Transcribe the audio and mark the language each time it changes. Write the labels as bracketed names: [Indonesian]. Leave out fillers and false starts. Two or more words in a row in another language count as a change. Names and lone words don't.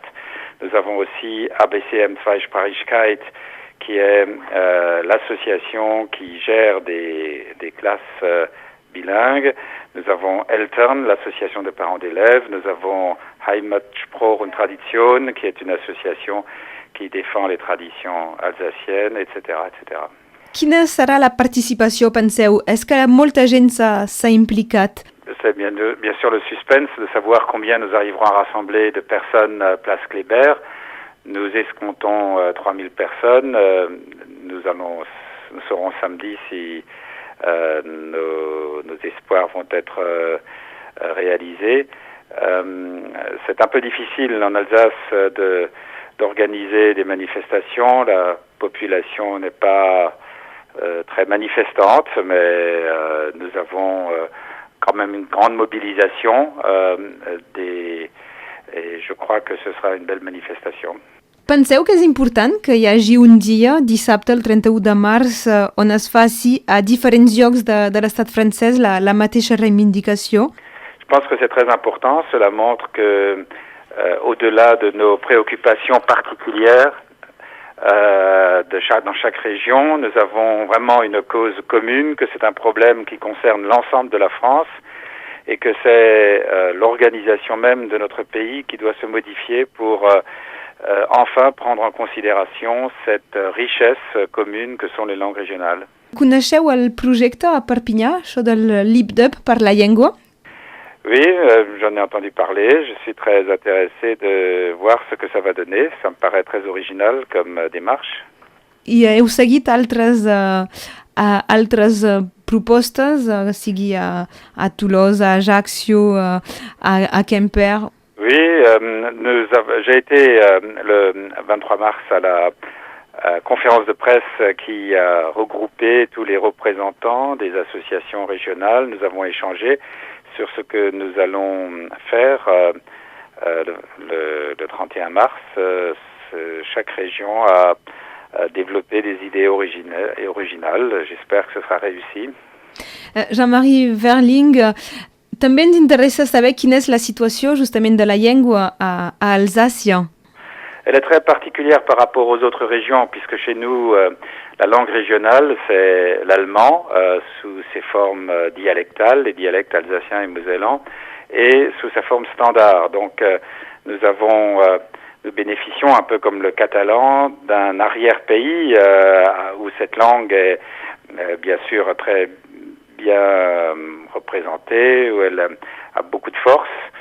[French] Nous avons aussi ABCM Zweisprachigkeit, qui est l'association qui gère des classes bilingues. Nous avons Eltern, l'association de parents d'élèves. Nous avons Heimat, Spruch und Tradition, qui est une association qui défend les traditions alsaciennes, etc., etc. [Catalan] Quina serà la participació, penseu? És que molta gent s'ha implicat. [French] C'est bien sûr le suspense de savoir combien nous arriverons à rassembler de personnes place Kléber. Nous escomptons 3000 personnes. Nous saurons samedi si nos espoirs vont être réalisés. C'est un peu difficile en Alsace d'organiser des manifestations. La population n'est pas très manifestante, mais nous avons quand même une grande mobilisation et je crois que ce sera une belle manifestation. [Catalan] Penseu que és important que hi hagi un dia, dissabte, el 31 de març, on es faci a diferents llocs de l'estat francès la mateixa reivindicació? [French] Je pense que c'est très important. Cela montre que au-delà de nos préoccupations particulières dans chaque région, nous avons vraiment une cause commune, que c'est un problème qui concerne l'ensemble de la France et que c'est l'organisation même de notre pays qui doit se modifier pour enfin prendre en considération cette richesse commune que sont les langues régionales. [Catalan] Coneixeu el projecte a Perpinyà, això del LibDub per la llengua? [French] Oui, j'en ai entendu parler. Je suis très intéressé de voir ce que ça va donner. Ça me paraît très original comme démarche. [Catalan] I heu seguit altres propostes, sigui a Tolosa, a Ajaccio, a Quimper? [French] Oui, j'ai été le 23 mars à la conférence de presse qui a regroupé tous les représentants des associations régionales. Nous avons échangé sur ce que nous allons faire le 31 mars. Chaque région a développé des idées originales. J'espère que ce sera réussi. [Catalan] Jean-Marie Verling, també ens interessa saber quina és la situació justament de la llengua a Alsàcia. [French] Elle est très particulière par rapport aux autres régions, puisque chez nous, la langue régionale, c'est l'allemand, sous ses formes dialectales, les dialectes alsaciens et mosellans, et sous sa forme standard. Donc, nous bénéficions, un peu comme le catalan, d'un arrière-pays où cette langue est bien sûr très bien représentée, où elle a beaucoup de force.